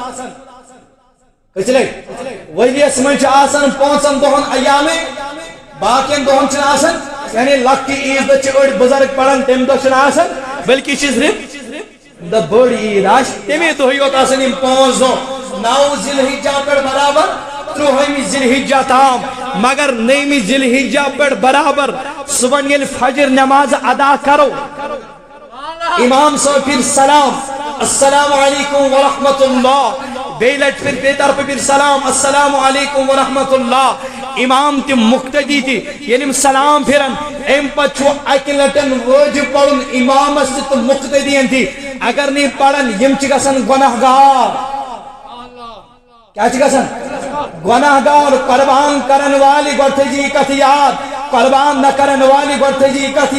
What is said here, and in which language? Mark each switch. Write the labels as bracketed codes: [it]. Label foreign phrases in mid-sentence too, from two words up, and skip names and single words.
[ks] کٔژِ لٹہِ ؤریس منٛز چھِ آسان 5 دۄہن ایام باقین دۄہن چھِنہٕ آسان یعنی لۄکٹہِ عیٖذ دۄہ چھِ أڑۍ بُزرگ پران تمہِ دۄہ چھِنہٕ آسان بلکہِ چھِ صرف دۄہ بٔڑ عیٖد آسہِ تمے دۄہٕے یوت آسان یم 5 دۄہ 9 ذی الحجہ پٮ۪ٹھ برابر 30 ذی الحجہ تام مگر 9 ذی الحجہ پٮ۪ٹھ برابر صبح ییٚلہِ فجر نماز ادا کرو امام صاحب پھر سلام [ar] السلام علیکم ورحمۃ اللہ [ks] بیٚیہِ لٹہِ پھر بیٚیہِ طرفہٕ پھر سلام [ar] السلام علیکم ورحمۃ اللہ [ks] امام تہِ مقتدی تہِ ییٚلہِ یِم سلام پھرن امہِ پتہٕ چھُ اکہِ لٹٮ۪ن وٲجب پرُن امامس تہِ تہٕ مقتدین تہِ اگر نہٕ یِم پرن یِم چھِ گژھان گۄناہ گار کیا چھِ گژھان گۄناہ گار قربان کرن والہِ گۄڈٕ تھٲیزِ یہِ کتھ یاد قربان نہ کرن والی گۄڈٕ تھٲیزِ یہِ کتھ